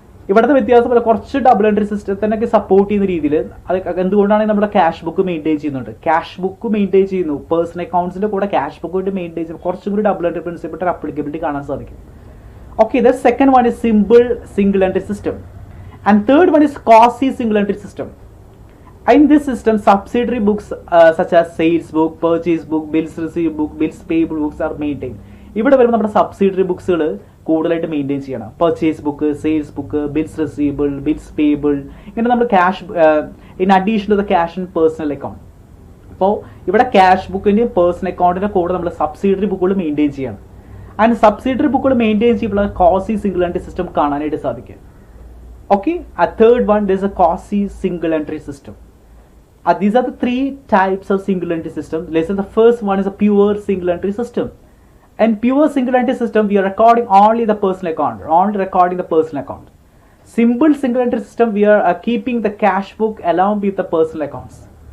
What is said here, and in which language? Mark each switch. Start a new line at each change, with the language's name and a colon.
Malayalam: ഇവിടുത്തെ വ്യത്യാസം കുറച്ച് ഡബിൾ എൻട്രി സിസ്റ്റത്തിനൊക്കെ സപ്പോർട്ട് ചെയ്യുന്ന രീതിയിൽ അത് എന്തുകൊണ്ടാണ് നമ്മുടെ ക്യാഷ് ബുക്ക് മെയിൻറ്റെയിൻ ചെയ്യുന്നുണ്ട്. ക്യാഷ് ബുക്ക് മെയിൻറ്റെയിൻ ചെയ്യുന്നു, പേഴ്സണൽ അക്കൗണ്ട്സിന്റെ കൂടെ ക്യാഷ് ബുക്ക് ആയിട്ട് മെയിൻറ്റെയിൻ ചെയ്യുന്നു. കുറച്ചും കൂടി ഡബിൾ എൻട്രി പ്രിൻസിപ്പിൾ അപ്ലിക്കബിലിറ്റി കാണാൻ സാധിക്കും.
English: Okay, the second one is simple single entry system, and third one is quasi single entry system. In this system, subsidiary books such as sales book, purchase book, bills received book, bills payable books are maintained.
Malayalam: ഇവിടെ വരുമ്പോൾ നമ്മുടെ subsidiary ബുക്സുകൾ കൂടുതലായിട്ട് maintain ചെയ്യണം. Purchase book, sales book, bills receivable, bills payable, ഇങ്ങനെ നമ്മൾ
English: Cash in addition to the cash in personal account.
Malayalam: അപ്പോൾ ഇവിടെ cash ബുക്കിൻ്റെയും personal അക്കൗണ്ടിൻ്റെ കൂടെ നമ്മൾ സബ്സിഡറി ബുക്കുകൾ മെയിൻറ്റെയിൻ ചെയ്യണം. ആൻഡ് സബ്സിഡറി ബുക്കുകൾ മെയിൻറ്റെയിൻ ചെയ്യുമ്പോൾ quasi single entry system കാണാനായിട്ട് സാധിക്കും.
English: Okay, a third one, there is a quasi single entry system. These are the three types of single entry system. Let's say the first one is a pure single entry system. And pure single entry system, we are recording only the personal account, only recording the personal account. Simple single entry system, we are keeping the cash book along with the personal accounts.